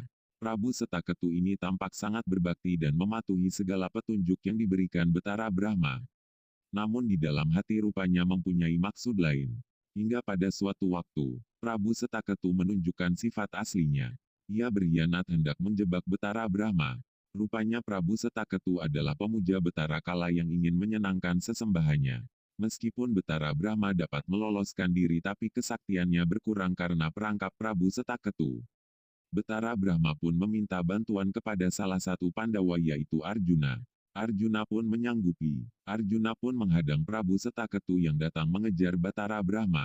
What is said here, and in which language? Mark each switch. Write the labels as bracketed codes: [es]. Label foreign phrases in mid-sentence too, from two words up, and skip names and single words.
[id] Prabu Setaketu ini tampak sangat berbakti dan mematuhi segala petunjuk yang diberikan Betara Brahma. Namun di dalam hati rupanya mempunyai maksud lain. Hingga pada suatu waktu, Prabu Setaketu menunjukkan sifat aslinya. Ia berkhianat hendak menjebak Betara Brahma. Rupanya Prabu Setaketu adalah pemuja Betara Kala yang ingin menyenangkan sesembahannya. Meskipun Betara Brahma dapat meloloskan diri tapi kesaktiannya berkurang karena perangkap Prabu Setaketu. Betara Brahma pun meminta bantuan kepada salah satu Pandawa yaitu Arjuna. Arjuna pun menyanggupi. Arjuna pun menghadang Prabu Setaketu yang datang mengejar Betara Brahma.